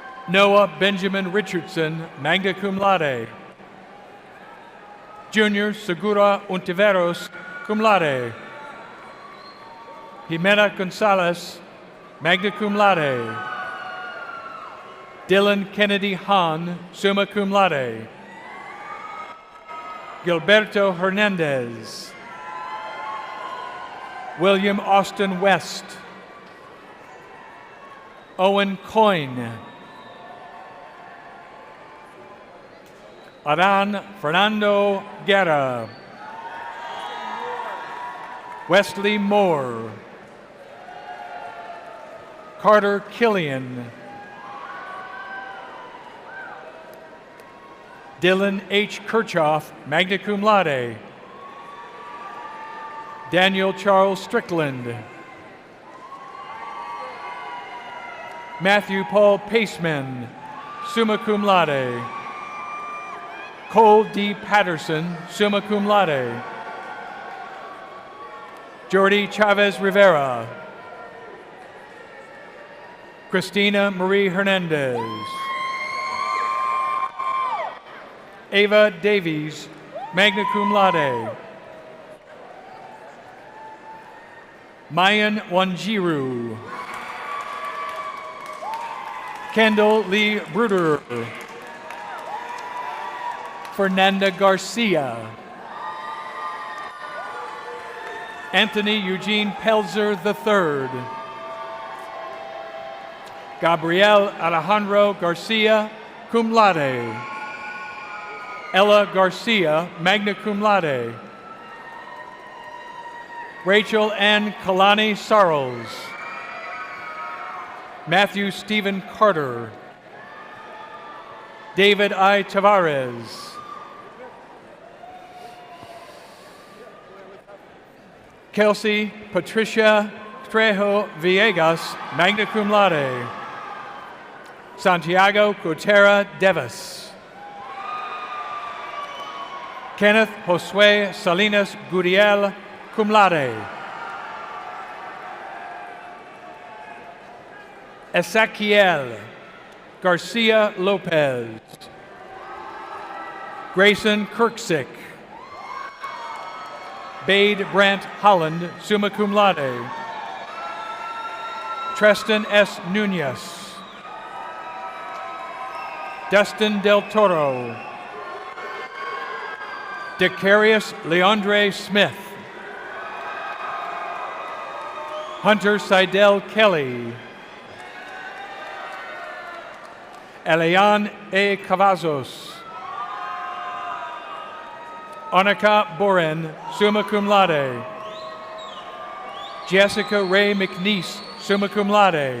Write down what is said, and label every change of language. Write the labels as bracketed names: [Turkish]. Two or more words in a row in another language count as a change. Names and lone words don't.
[English] Noah Benjamin Richardson, [Latin] magna cum laude. [English] Junior Segura Ontiveros, [Latin] cum laude. [English] Jimena Gonzalez, [Latin] magna cum laude. [English] Dylan Kennedy Hahn, [Latin] summa cum laude. [English] Gilberto Hernandez. William Austin West. Owen Coyne. Aran Fernando Guerra. Wesley Moore. Carter Killian. Dylan H. Kirchhoff, [Latin] magna cum laude. [English] Daniel Charles Strickland. Matthew Paul Paceman, [Latin] summa cum laude. [English] Cole D. Patterson, [Latin] summa cum laude. [English] Jordi Chavez Rivera. Christina Marie Hernandez. Ava Davies, [Latin] magna cum laude. [English] Mayan Wanjiru. Kendall Lee Bruder. Fernanda Garcia. Anthony Eugene Pelzer III. Gabriel Alejandro Garcia, [Latin] cum laude. [English] Ella Garcia, [Latin] magna cum laude. [English] Rachel Ann Kalani Sarles. Matthew Stephen Carter. David I. Tavares. Kelsey Patricia Trejo Villegas, [Latin] magna cum laude. [English] Santiago Gutera Devis. Kenneth Josue Salinas Guriel, [Latin] cum laude. [English] Ezequiel Garcia Lopez. Grayson Kirksick. Bade Brant Holland, [Latin] summa cum laude. [English] Treston S. Nunez. Dustin Del Toro. Decarius Leandre Smith. Hunter Seidel Kelly. Elian A. Cavazos. Annika Boren, [Latin] summa cum laude. [English] Jessica Ray McNeese, [Latin] summa cum laude.